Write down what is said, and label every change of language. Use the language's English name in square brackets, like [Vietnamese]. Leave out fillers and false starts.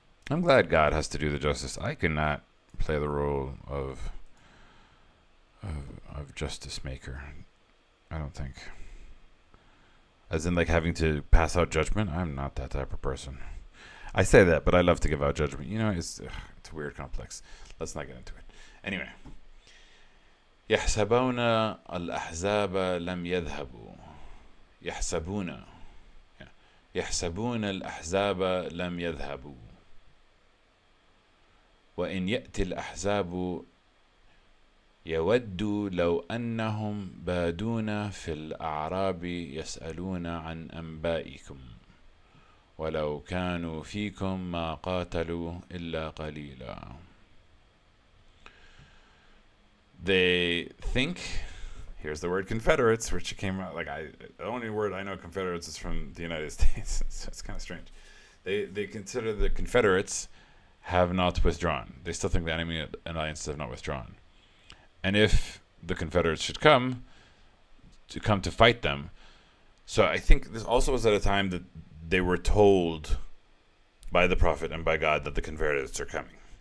[English] I'm glad God has to do the justice. I cannot play the role of justice maker. I don't think. As in like having to pass out judgment. I'm not that type of person. I say that, but I love to give out judgment. You know, it's weird, complex. Let's not get into it. Anyway. [Arabic] يحسبون الأحزاب لم يذهبوا. يحسبون الأحزاب لم يذهبوا. وإن يأتي الأحزاب يودوا لو أنهم بادون في الأعراب يسألون عن أنبائكم ولو كانوا فيكم ما قاتلوا إلا قليلا. [English] They think, here's the word Confederates, which came out like the only word I know Confederates is from the United States. So it's kind of strange. They consider the Confederates have not withdrawn. They still think the enemy alliances have not withdrawn. And if the Confederates should come to fight them, so I think this also was at a time that they were told by the Prophet and by God that the Confederates are coming.